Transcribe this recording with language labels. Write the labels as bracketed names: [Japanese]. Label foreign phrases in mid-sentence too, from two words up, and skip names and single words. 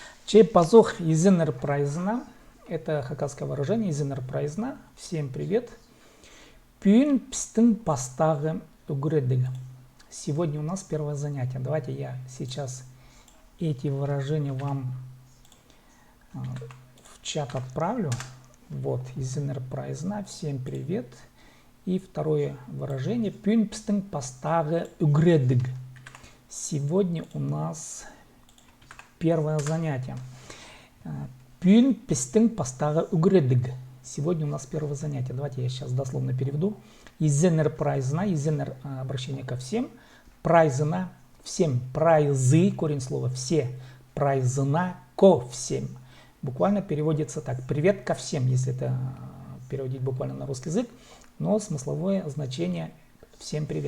[Khakas] Чей позох изенер прайзна. [Russian] Это хакасское выражение [Khakas] изенер прайзна. [Russian] Всем привет. [Khakas] Пюн пстын пастагы угредыг. [Russian] Сегодня у нас первое занятие. Давайте я сейчас эти выражения вам в чат отправлю. Вот, [Khakas] изенер прайзна. [Russian] Всем привет. И второе выражение. [Khakas] Пюн пстын пастагы угредыг. [Russian] Сегодня у нас первое занятие. [Khakas] Пюн пстын пастагы угредыг. [Russian] Сегодня у нас первое занятие. Давайте я сейчас дословно переведу. [Khakas] Изенер прайзна. [Russian] Изенер обращение ко всем. Прайзна всем. Прайзы, корень слова все. Прайзна ко всем. Буквально переводится так. Привет ко всем, если это переводить буквально на русский язык. Но смысловое значение всем привет.